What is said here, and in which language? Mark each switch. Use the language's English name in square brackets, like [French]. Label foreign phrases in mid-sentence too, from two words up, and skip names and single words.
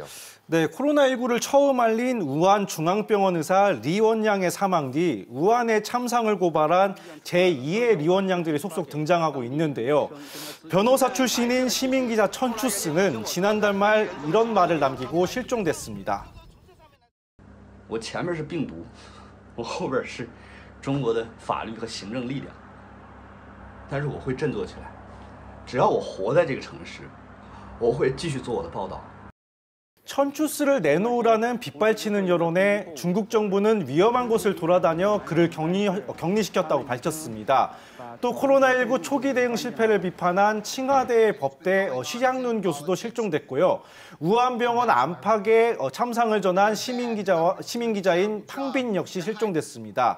[Korean] 네, 코로나19를 처음 알린 우한 중앙병원 의사 리 원양의 사망 뒤 우한의 참상을 고발한 제2의 리 원양들이 속속 등장하고 있는데요. 변호사 출신인 시민기자 천추스는 지난달 말 이런 말을 남기고 실종됐습니다. [Chinese] 我前面是病毒，我后边是中国的法律和行政力量，但是我会振作起来。只要我活在这个城市，我会继续做我的报道。 [Korean] 천추스를 내놓으라는 빗발치는 여론에 중국 정부는 위험한 곳을 돌아다녀 그를 격리시켰다고 밝혔습니다. 또 코로나19 초기 대응 실패를 비판한 칭화대 법대 시장룬 교수도 실종됐고요. 우한병원 안팎에 참상을 전한 시민기자인 탕빈 역시 실종됐습니다.